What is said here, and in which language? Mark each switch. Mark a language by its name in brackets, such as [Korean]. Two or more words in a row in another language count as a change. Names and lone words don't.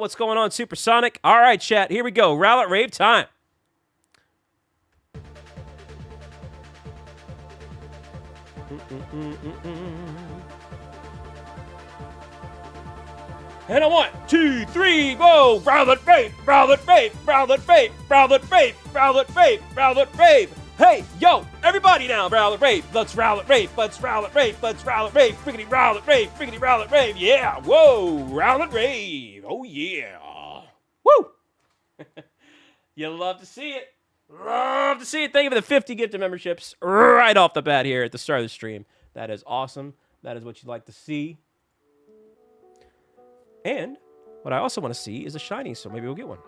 [English] What's going on, Supersonic? All right, chat, here we go. Rowlet rave time. And a 1, 2, 3, whoa! Rowlet rave, Rowlet rave, Rowlet rave, Rowlet rave, Rowlet rave, Rowlet rave. Hey, yo, everybody now, Rowlet rave. Let's Rowlet rave, let's Rowlet rave, let's Rowlet rave, friggity Rowlet rave, friggity Rowlet rave. Yeah, whoa, Rowlet rave. Oh yeah, woo! You love to see it. Love to see it. Thank you for the 50 gifted memberships right off the bat here at the start of the stream. That is awesome. That is what you like to see. And what I also want to see is a shiny, so maybe we'll get one.